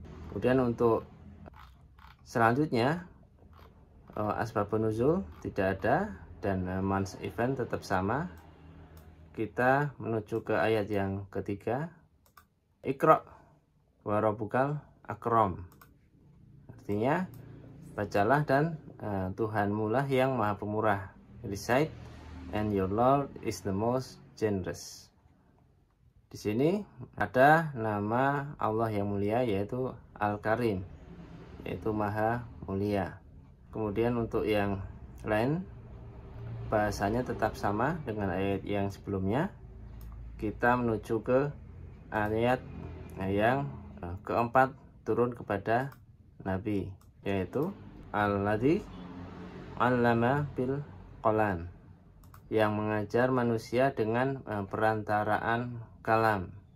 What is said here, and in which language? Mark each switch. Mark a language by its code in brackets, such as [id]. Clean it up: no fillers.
[id] Kemudian untuk selanjutnya asbabun nuzul tidak ada, dan month event tetap sama. Kita menuju ke ayat yang ketiga. [ar] Iqra wa rabbukal akram. [id] Artinya bacalah dan Tuhanmu lah yang maha pemurah. [en] Recite, and your Lord is the most generous. [id] Di sini ada nama Allah yang mulia, yaitu Al-Karim, yaitu maha mulia. Kemudian untuk yang lain bahasanya tetap sama dengan ayat yang sebelumnya. Kita menuju ke ayat yang keempat turun kepada Nabi, yaitu [ar] Alladzi 'allama bil qalam, [id] yang mengajar manusia dengan perantaraan kalam.